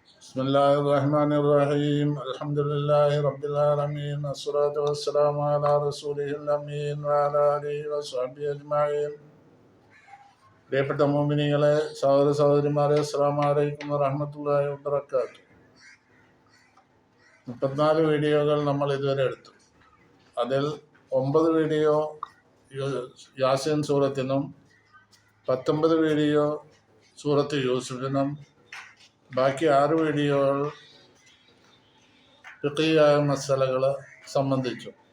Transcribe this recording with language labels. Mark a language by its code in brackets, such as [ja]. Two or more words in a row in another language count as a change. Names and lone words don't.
[ar] بسم الله الرحمن الرحيم الحمد لله رب العالمين الصلاة والسلام على رسوله الأمين وعلى آله وصحبه أجمعين. [ml] പ്രിയപ്പെട്ട മുഅ്മിനീങ്ങളെ, സഹോദര സഹോദരിമാരെ, [ar] السلام عليكم ورحمة الله وبركاته. [ml] 34 വീഡിയോകൾ നമ്മൾ ഇതുവരെ എടുത്തു. അതിൽ 9 വീഡിയോ യാസീൻ സൂറത്തിനും 19 വീഡിയോ സൂറത്ത് യൂസുഫിനും ബാക്കി 6 വീഡിയോകൾ ഫിഖിയായ മസലകൾ സംബന്ധിച്ചു.